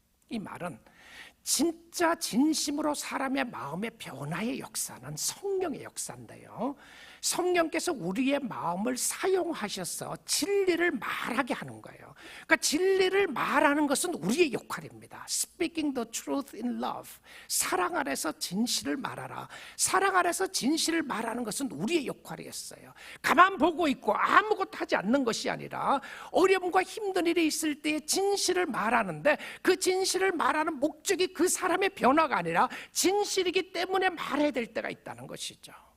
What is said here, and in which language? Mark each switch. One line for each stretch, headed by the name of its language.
Korean: 이 말은 진짜 진심으로 사람의 마음의 변화의 역사는 성령의 역사인데요, 성령께서 우리의 마음을 사용하셔서 진리를 말하게 하는 거예요. 그러니까 진리를 말하는 것은 우리의 역할입니다.
English: Speaking the truth in love.
Korean: 사랑 안에서 진실을 말하라. 사랑 안에서 진실을 말하는 것은 우리의 역할이었어요. 가만 보고 있고 아무것도 하지 않는 것이 아니라 어려움과 힘든 일이 있을 때 진실을 말하는데, 그 진실을 말하는 목적이 그 사람의 변화가 아니라 진실이기 때문에 말해야 될 때가 있다는 것이죠.